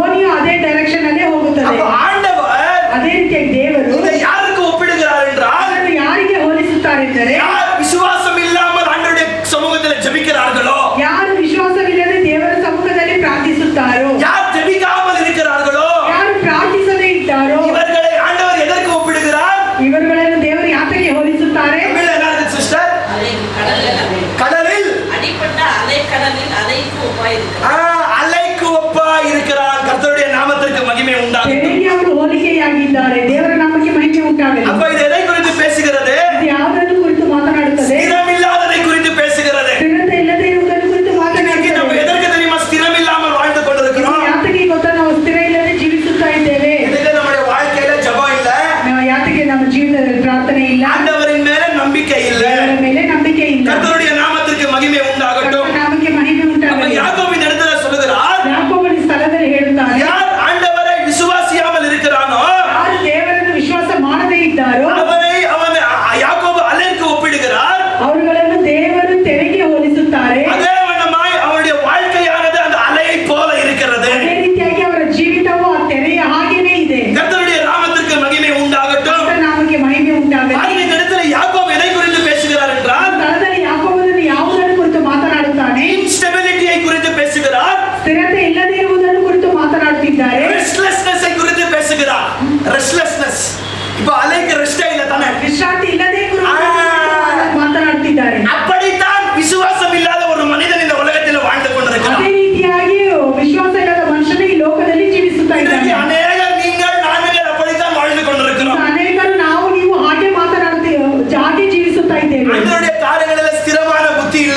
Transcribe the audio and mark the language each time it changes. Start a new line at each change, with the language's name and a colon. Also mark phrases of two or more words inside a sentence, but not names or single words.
Kannada: ಅದೇ ಡೈರೆಕ್ಷನ್ ಅಲ್ಲೇ ಹೋಗುತ್ತದೆ.
Tamil: அப்ப ஆண்டவர்
Kannada: ಅದೇ ರೀತಿಯಾಗಿ ದೇವರು
Tamil: இதை யாருக்கு ஒப்பிடுகிறார் என்றால்,
Kannada: ಅದನ್ನು ಯಾರಿಗೆ ಹೋಲಿಸುತ್ತಾರೆಂದರೆ,
Tamil: யார் விசுவாசம் இல்லாமல் ஆண்டவருடைய சமூகத்தில் ஜெபிக்கிறார்களோ,
Kannada: ಯಾರು ವಿಶ್ವಾಸವಿಲ್ಲದೆ ದೇವರ ಸಮ್ಮುಖದಲ್ಲಿ ಪ್ರಾರ್ಥಿಸುತ್ತಾರೋ,
Tamil: யார் ஜெபிக்காமல் இருக்கிறார்களோ,
Kannada: ಯಾರು ಪ್ರಾರ್ಥಿಸದೇ ಇದ್ದಾರೋ,
Tamil: இவர்களை ஆண்டவர் எதற்கு ஒப்பிடுகிறார்?
Kannada: ಇವರುಗಳನ್ನು ದೇವರು ಯಾತಕ್ಕೆ ಹೋಲಿಸುತ್ತಾರೆ?
Tamil: தமிழ்ல என்ன இருக்கு சிஸ்டர்? கடலில் அடிப்பட்ட அலைக்கடலில் அலைக்கு ஒப்பாயிருக்கிறார். அலைக்கு ஒப்பா இருக்கிறான். கர்த்தருடைய நாமத்திற்கு மகிமை உண்டாகட்டும்.
Kannada: ತೆರೆಗೆ ಅವರು ಹೋಲಿಕೆಯಾಗಿದ್ದಾರೆ. ದೇವರ ನಾಮಕ್ಕೆ ಮಹಿಮೆ ಉಂಟಾಗಲಿ.
Tamil: அப்ப இது எதை குறித்து பேசுகிறது?
Kannada: ಇದು ಯಾವುದನ್ನು ಕುರಿತು ಮಾತನಾಡುತ್ತದೆ?
Tamil: ஸ்திரமில்லாததை குறித்து பேசுகிறது.
Kannada: ಸ್ಥಿರತೆ ಇಲ್ಲದೆ ಇರುವುದನ್ನು ಕುರಿತು
Tamil: இன்னைக்கு நம்ம
Kannada: ಮಾತನಾಡುತ್ತದೆ.
Tamil: எதற்கு தெரியுமா ஸ்திரம் இல்லாமல் வாழ்ந்து கொண்டிருக்கிறோம்?
Kannada: ಯಾತಕ್ಕೆ ಗೊತ್ತಾ ನಾವು ಸ್ಥಿರ ಇಲ್ಲದೆ ಜೀವಿಸುತ್ತಾ ಇದ್ದೇವೆ?
Tamil: இதுக்கு நம்முடைய வாழ்க்கையில ஜெபம் இல்ல,
Kannada: ನಾವು ಯಾತಕ್ಕೆ ನಮ್ಮ ಜೀವಿತದಲ್ಲಿ ಪ್ರಾರ್ಥನೆ ಇಲ್ಲ,
Tamil: ஆண்டவரின் மேல நம்பிக்கை இல்ல.
Kannada: ದೇವರ ಮೇಲೆ ನಂಬಿಕೆ ಇಲ್ಲ.
Tamil: கர்த்தருடைய நாமத்திற்கு மகிமை உண்டாகட்டும்.
Kannada: ಕರ್ತನ ನಾಮಕ್ಕೆ ಮಹಿಮೆ
Tamil: அப்ப
Kannada: ಉಂಟಾಗಲಿ.
Tamil: யாக்கோபின் இடத்துல சொல்லுகிறார்,
Kannada: ಯಾಕೋಬನ ಸ್ಥಳದಲ್ಲಿ ಹೇಳುತ್ತಾರೆ,
Tamil: யார் ஆண்டவரை விசுவாசியாமல் இருக்கிறானோ
Kannada: ಯಾರು ದೇವರನ್ನು ವಿಶ್ವಾಸ ಮಾಡದೇ ಇದ್ದಾರೋ
Tamil: அவன் யாக்கோபு அலைக்கு ஒப்பிடுகிறார்.
Kannada: ಅವರುಗಳನ್ನು ದೇವರು ತೆರೆಗೆ ಹೋಲಿಸುತ್ತಾರೆ.
Tamil: அதே வண்ணமாய் அவருடைய வாழ்க்கையானது அந்த அலையை போல இருக்கிறது.
Kannada: ಅದೇ ರೀತಿಯಾಗಿ ಅವರ ಜೀವಿತವು ಆ ತೆರೆಯ ಹಾಗೇನೇ ಇದೆ.
Tamil: கர்த்தருடைய நாமத்திற்கு மகிமை உண்டாகட்டும்.
Kannada: ಕರ್ತನ ನಾಮಕ್ಕೆ ಮಹಿಮೆ ಉಂಟಾಗಲಿ.
Tamil: பாருங்க, இந்த இடத்துல யாக்கோபு எதை குறித்து பேசுகிறார் என்றால்,
Kannada: ಸ್ಥಳದಲ್ಲಿ ಯಾಕೋಬನನ್ನು ಯಾವುದನ್ನು ಕುರಿತು ಮಾತನಾಡುತ್ತಾನೆ?
Tamil: இன்ஸ்டெபிலிட்டியை குறித்து பேசுகிறார்.
Kannada: ಸ್ಥಿರತೆ ಇಲ್ಲದೆ ಇರುವುದನ್ನು ಕುರಿತು ಮಾತನಾಡುತ್ತಿದ್ದಾರೆ.
Tamil: ரெஸ்ட்லெஸ்னஸ் குறித்து பேசுகிறார். ரெஸ்ட்லெஸ்னஸ். இப்போ அலைக்கு ரெஸ்டே இல்ல தானே?
Kannada: ವಿಶ್ರಾಂತಿ ಇಲ್ಲದೆ ಮಾತನಾಡುತ್ತಿದ್ದಾರೆ.
Tamil: அப்படித்தான் விசுவாசம் இல்லாத ஒரு மனிதன் இந்த உலகத்தில் வாழ்ந்து கொண்டிருக்கிறார்.
Kannada: ಅದೇ ರೀತಿಯಾಗಿ ವಿಶ್ವಾಸ ಇಲ್ಲದ ಮನುಷ್ಯನು ಈ ಲೋಕದಲ್ಲಿ ಜೀವಿಸುತ್ತಾ
Tamil: இன்றைக்கு
Kannada: ಇದ್ದಾನೆ.
Tamil: அநேகர் நீங்கள் நாங்கள் அப்படித்தான் வாழ்ந்து கொண்டிருக்கிறோம்.
Kannada: ಅನೇಕರು ನಾವು ನೀವು ಹಾಗೆ ಮಾತನಾಡುತ್ತೇವೆ, ಹಾಗೆ ಜೀವಿಸುತ್ತಾ ಇದ್ದೇವೆ.
Tamil: ஆண்டவருடைய காரியங்களில் ஸ்திரமான புத்தி இல்ல.